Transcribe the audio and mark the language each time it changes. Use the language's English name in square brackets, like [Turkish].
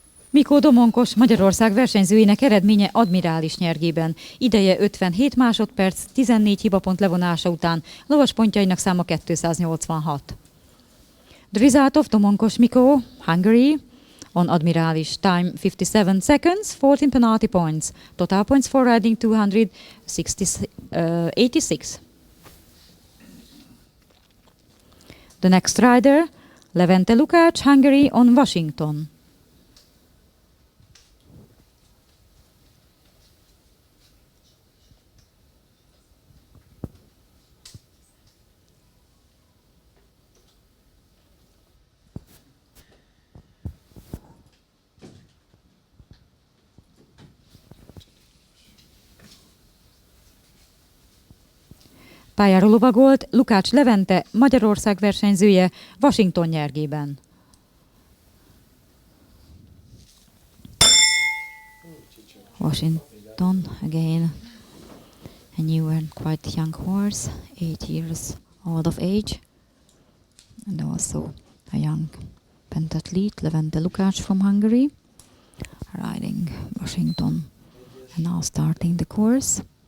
[Hungarian] Mikó Domonkos, Magyarország versenyzőjének eredménye admirális nyergében. Ideje 57 másodperc, 14 hibapont levonása után, lovas pontjainak száma 286. [English] The result of Domonkos Mikó, Hungary, on admirális. Time 57 seconds, 14 penalty points. Total points for riding 286. The next rider, Levente Lukács, Hungary, on Washington. [Hungarian] Pályára lovagolt Lukács Levente, Magyarország versenyzője Washington nyergében. [English] Washington, again, a new and quite young horse, 8 years old of age, and also a young pentathlete, Levente Lukács from Hungary, riding Washington, and now starting the course.